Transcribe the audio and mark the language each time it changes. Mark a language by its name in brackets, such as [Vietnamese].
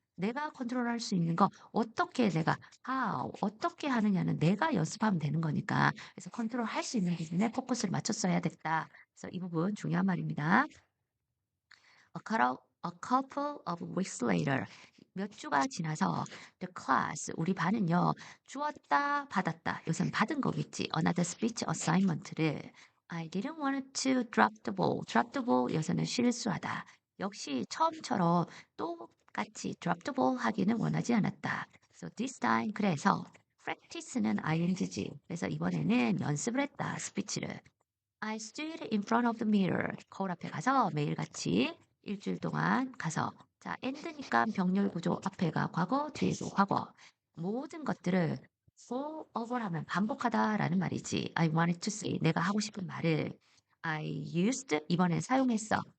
[Korean] 내가 컨트롤할 수 있는 거, 어떻게 내가, 어떻게 하느냐는 내가 연습하면 되는 거니까. 그래서 컨트롤할 수 있는 부분에 포커스를 맞췄어야 됐다. 그래서 이 부분 중요한 말입니다. [English] A couple of weeks later. [Korean] 몇 주가 지나서 [English] the class, [Korean] 우리 반은요, 주었다, 받았다. 여기서는 받은 거겠지. [English] Another speech assignment를. I didn't want to drop the ball. [Korean] drop the ball, 여기서는 실수하다. 역시 처음처럼 똑같이 drop the ball 하기는 원하지 않았다. [English] So this time, [Korean] 그래서 practice는 ing지. 그래서 이번에는 연습을 했다, 스피치를. [English] I stood in front of the mirror. [Korean] 거울 앞에 가서 매일같이 일주일 동안 가서 자, end니까 병렬 구조 앞에가 과거, 뒤에도 과거. 모든 것들을 go over 하면 반복하다라는 말이지. [English] I wanted to say. [Korean] 내가 하고 싶은 말을 [English] I used [Korean] 이번엔 사용했어.